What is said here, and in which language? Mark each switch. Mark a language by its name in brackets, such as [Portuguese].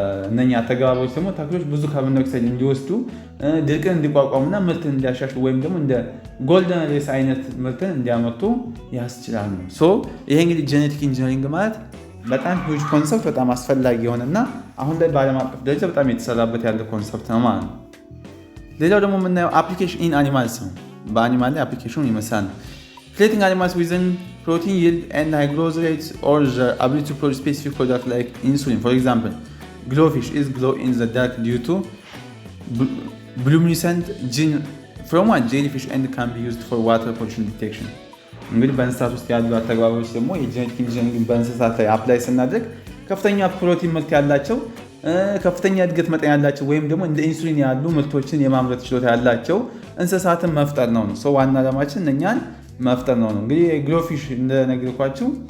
[Amharic] እነኛ ተግባቦች ደግሞ ተክሎች ብዙ ካርቦን ዳይኦክሳይድ እንዲወስዱ ድርቅን እንዲቋቋሙና ምርትን እንዲያሻሽሉ ወይም ደግሞ እንደ ጎልደን ሬስ አይነት ምርትን እንዲያመርቱ ያስችላል ነው። ይሄ እንግዲህ ጄኔቲክ ኢንጂነሪንግ ማለት በጣም ሂውጅ ኮንሰፕት፣ በጣም አስፈላጊ የሆነና አሁን ላይ በዓለም አቀፍ ደረጃ በጣም የተሰራበት ያለ ኮንሰፕት ነው ማለት ነው። ሌላው ደግሞ የምናየው አፕሊኬሽን ኢን አኒማልስ ነው። በአኒማል ላይ አፕሊኬሽኑ ይመስላል። [English] Creating animals within protein yield and high growth rates or the ability to produce specific products like insulin. For example, glowfish is glow in the dark due to luminescent gene from a jellyfish and can be used for water pollution detection. [Amharic] እንግዲህ በእንስሳት ውስጥ ያሉ አተግባቦች ደግሞ የጄኔቲክ ኢንጂነሪንግ በእንስሳት ላይ አፕላይ ስናደርግ ከፍተኛ ፕሮቲን ምርት ያላቸው ከፍተኛ እድገት መጠን ያላቸው ወይም ደግሞ እንደ ኢንሱሊን ያሉ ምርቶችን የማምረት ችሎታ ያላቸው እንስሳትን መፍጠር ነው። ዋና ዓላማችን እኛን መፍጠር ነው። እንግዲህ ግሎፊሽ እንደነገርኳችሁ